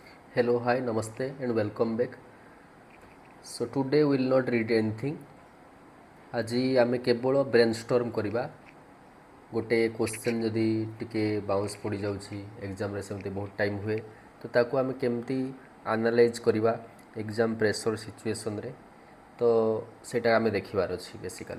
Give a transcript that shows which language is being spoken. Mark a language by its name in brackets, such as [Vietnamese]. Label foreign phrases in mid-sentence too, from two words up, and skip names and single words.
[English] Hello, hi, namaste, and welcome back. So, today we will not read anything. [Odia] ଆଜି ଆମେ କେବଳ ବ୍ରେନଷ୍ଟର୍ମ କରିବା। ଗୋଟେ କ୍ୱେଶ୍ଚନ୍ ଯଦି ଟିକେ ବାଉନ୍ସ ପଡ଼ିଯାଉଛି ଏକ୍ଜାମ୍ରେ ସେମିତି ବହୁତ ଟାଇମ୍ ହୁଏ ତ ତାକୁ ଆମେ କେମିତି ଆନାଲାଇଜ୍ କରିବା [English] exam pressure situationରେ [Odia] ତ ସେଇଟା ଆମେ ଦେଖିବାର ଅଛି ବେସିକାଲି।